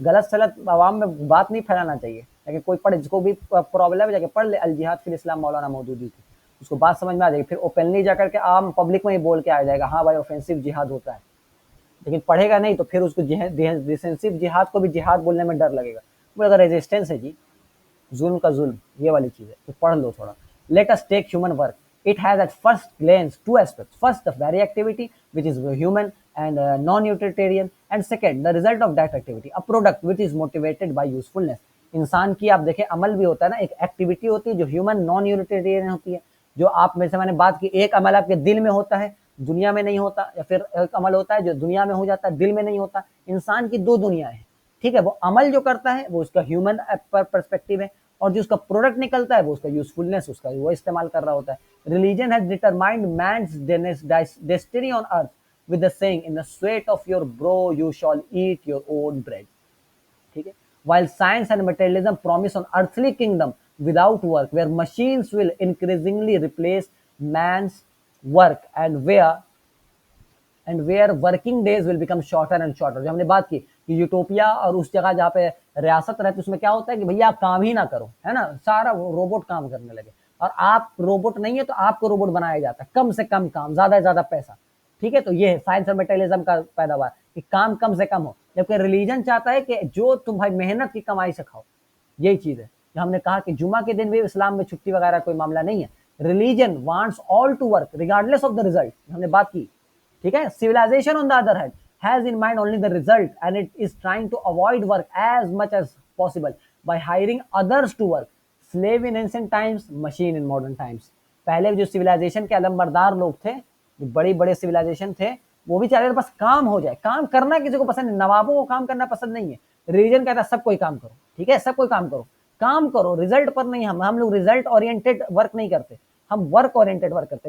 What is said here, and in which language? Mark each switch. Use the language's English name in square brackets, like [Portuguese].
[Urdu] غلط سلط عوام میں بات نہیں پھیلانا چاہیے، لیکن کوئی پڑھے، جس کو بھی پرابلم ہے جا کے پڑھ لے الجہاد فی الاسلام مولانا مودودی کی، اس کو بات سمجھ میں آ جائے گی. پھر اوپنلی جا کر کے عام پبلک میں ہی بول کے آ جائے گا ہاں بھائی آفینسو جہاد ہوتا ہے، لیکن پڑھے گا نہیں تو پھر اس کو ڈیفینسو جہاد کو بھی جہاد بولنے میں ڈر لگے گا. وہ اگر ریزسٹنس ہے جی، ظلم کا ظلم یہ والی چیز ہے، تو پڑھ لو تھوڑا. [English] Let us take human work. It has at first glance two aspects. First, the very activity which is human and non-utilitarian, and second, the result of that activity, a product which is motivated by usefulness. [Urdu] انسان کی آپ دیکھیں عمل بھی ہوتا ہے نا، ایک ایکٹیویٹی ہوتی ہے جو ہیومن نان یوٹیلیٹیرین ہوتی ہے، جو آپ میں سے میں نے بات کی، ایک عمل آپ کے دل میں ہوتا ہے دنیا میں نہیں ہوتا، یا پھر ایک عمل ہوتا ہے جو دنیا میں ہو جاتا ہے دل میں نہیں ہوتا. انسان کی دو دنیا ہیں، ٹھیک ہے. وہ عمل جو کرتا ہے وہ اس کا ہیومن پرسپیکٹیو ہے، اور جو اس کا پروڈکٹ نکلتا ہے وہ اس کا یوزفلنس، اس کا وہ استعمال کر رہا ہوتا ہے. [English] Religion has determined man's destiny on earth with the saying in the sweat of your brow you shall eat your own bread. [Urdu] ٹھیک ہے. [English] while science and materialism promise an earthly kingdom without work, where machines will increasingly replace man's work, and where working days will become shorter and shorter. [Urdu] جو ہم نے بات کی کہ utopia اور اس جگہ جہاں پہ ریاست رہتی اس میں کیا ہوتا ہے کہ بھیا آپ کام ہی نہ کرو، ہے نا، سارا روبوٹ کام کرنے لگے، اور آپ روبوٹ نہیں ہے تو آپ کو روبوٹ بنایا جاتا ہے، کم سے کم کام، زیادہ سے زیادہ پیسہ. ٹھیک ہے. تو یہ ہے سائنس اور میٹیریلزم کا پیداوار کہ کام کم سے کم ہو، جبکہ ریلیجن چاہتا ہے کہ جو تم بھائی محنت کی کمائی سے کھاؤ. یہی چیز ہے کہ ہم نے کہا کہ جمعہ کے دن بھی اسلام میں چھٹی وغیرہ کوئی معاملہ نہیں ہے. [English] religion wants all to work regardless of the result, [Urdu] ہم نے بات کی. ٹھیک ہے. [English] civilization on the other hand has in mind only the result, and it is trying to avoid work as much as possible by hiring others to work. slave in ancient times, machine in modern times. [Urdu] پہلے جو civilization کے علم بردار لوگ تھے، جو بڑے بڑے civilization تھے، وہ بھی چاہتے تھے بس کام ہو جائے. کام کرنا کسی کو پسند نہیں، نوابوں کو کام کرنا پسند نہیں ہے. ریلیجن کہتا ہے سب کوئی کام کرو، ٹھیک ہے، سب کوئی کام کرو، کام کرو، ریزلٹ پر نہیں. ہم لوگ ریزلٹ اورینٹیڈ ورک نہیں کرتے، ہم ورک اورینٹیڈ ورک کرتے.